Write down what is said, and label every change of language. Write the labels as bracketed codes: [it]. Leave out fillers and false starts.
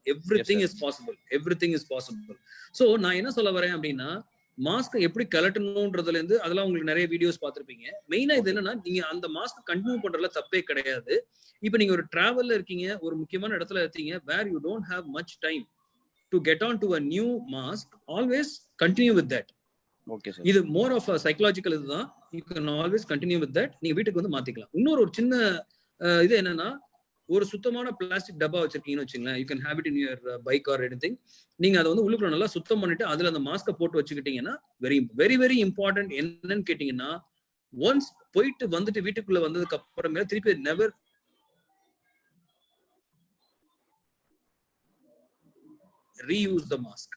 [en] Everything is possible. Everything is possible. [ta] So நான் என்ன சொல்ல வரேன் அப்படின்னா, மாஸ்க் எப்படி கலட்டணும்ன்றதுல இருந்து அதெல்லாம் உங்களுக்கு நிறைய வீடியோஸ் பார்த்திருப்பீங்க. மெயினா இது என்னன்னா, நீங்க அந்த மாஸ்க் கண்டினியூ பண்றதுல தப்பே கிடையாது. இப்ப நீங்க ஒரு டிராவல்ல இருக்கீங்க, ஒரு முக்கியமான இடத்துல இருக்கீங்க, [en] Where you don't have much time to get on to a new mask, always continue with that. [ta] Okay sir. [en] இது more of a psychological இதுதான். You can always continue with that. [ta] நீங்க வீட்டுக்கு வந்து மாத்திக்கலாம். இன்னொரு ஒரு சின்ன இது என்னன்னா, ஒரு சுத்தமான பிளாஸ்டிக் டப்பா வச்சிருக்கீங்கன்னு வச்சுங்களேன், [en] you can have it in your bike or anything. [ta] நீங்க அதை வந்து உள்ளுக்குள்ள நல்லா சுத்தம் பண்ணிட்டு அதுல அந்த மாஸ்கை போட்டு வச்சுக்கிட்டீங்கன்னா [en] Very very very important. [ta] என்னன்னு கேட்டீங்கன்னா, ஒன்ஸ் போயிட்டு வந்துட்டு வீட்டுக்குள்ள வந்ததுக்கு அப்புறமே திருப்பி [en] Never reuse the mask.